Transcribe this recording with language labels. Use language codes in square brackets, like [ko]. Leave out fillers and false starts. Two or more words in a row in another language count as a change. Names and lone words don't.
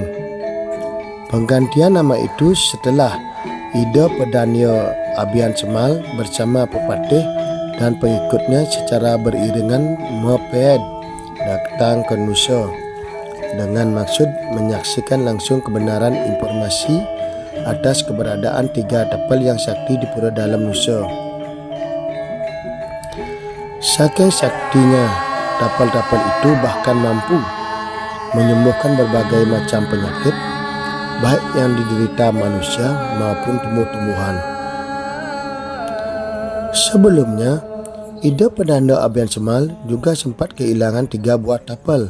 [id] Penggantian nama itu setelah Ida Pedania Abian Semal bersama pepatih dan pengikutnya secara beriringan meped datang ke Nusa dengan maksud menyaksikan langsung kebenaran informasi atas keberadaan 3 tapal yang sakti di Pura Dalam Nusa. Saking saktinya, tapal-tapal itu bahkan mampu menyembuhkan berbagai macam penyakit, baik yang diderita manusia maupun tumbuh-tumbuhan. Sebelumnya, Ida Pedanda Abian Semal juga sempat kehilangan 3 buah tapal.